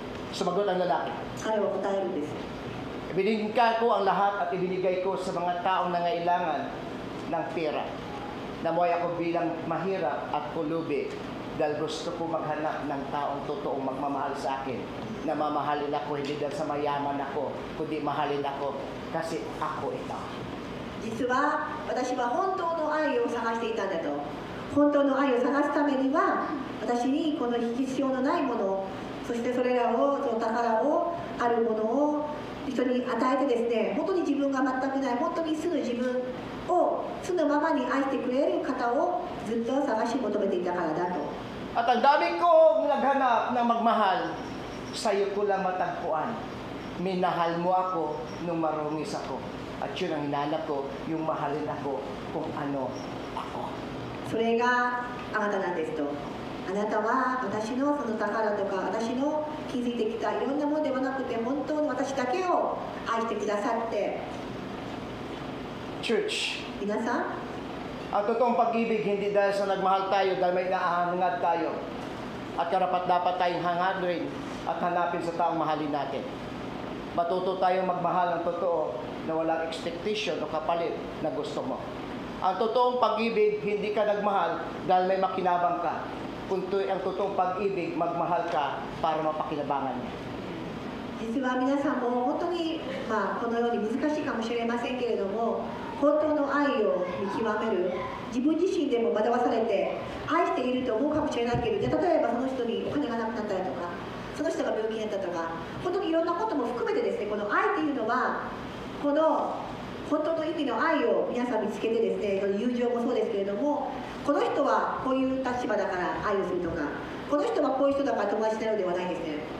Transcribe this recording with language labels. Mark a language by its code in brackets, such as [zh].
[tl] Sumagot ang lalaki. [ja] 彼は答えるんです。 [tl] Ibinigay ko ang lahat at ibinigay ko sa mga taong nangailangan ng pera. Namuhay ako bilang mahirap at pulubi dahil gusto ko maghanap ng taong totoong magmamahal sa akin. Na mamahalin ako hindi dahil sa mayaman ako, kundi mahalin ako kasi ako ito. [ja] 実は私は本当の愛を探していたんだと。本当の愛を探すためには私にこの必要のないもの、そしてそれらを、その宝を、あるものを人に与えてですね、本当に自分が全くない、本当に素の自分を素のままに愛してくれる方をずっと探し求めていたからだと。 [tl] At ang dami kong naghanap ng magmahal, sa iyo ko lang matagpuan. Minahal mo ako nung marungis ako. At yun ang hinanap ko, yung mahalin ako kung ano ako. [ja] それがあなたなんですと。あなたは私のその宝とか私の築いてきたいろんなものではなくて本当に私だけを愛してくださって。 [en] Church, [ja] 皆さん、 [tl] ang totoong pag-ibig hindi dahil sa nagmahal tayo dahil may naahangad tayo. At karapat dapat tayong hangadin at hanapin sa taong mahalin natin. Matuto tayong magmahal ng totoo na walang expectation o kapalit na gusto mo. Ang totoong pag-ibig, hindi ka nagmahal dahil may makinabang ka. Kundi ang totoong pag-ibig, magmahal ka para mapakinabangan niya. [ja] 実は皆さんも本当に、このように難しいかもしれませんけれども、本当の愛を見極める、自分自身でも惑わされて愛していると思うかもしれないけど、じゃあ例えばその人にお金がなくなったりとか、その人が病気になったとか、本当にいろんなことも含めてですね、この愛というのはこの本当の意味の愛を皆さん見つけてですね、友情もそうですけれども、この人はこういう立場だから愛をするとか、この人はこういう人だから友達になるではないんですね。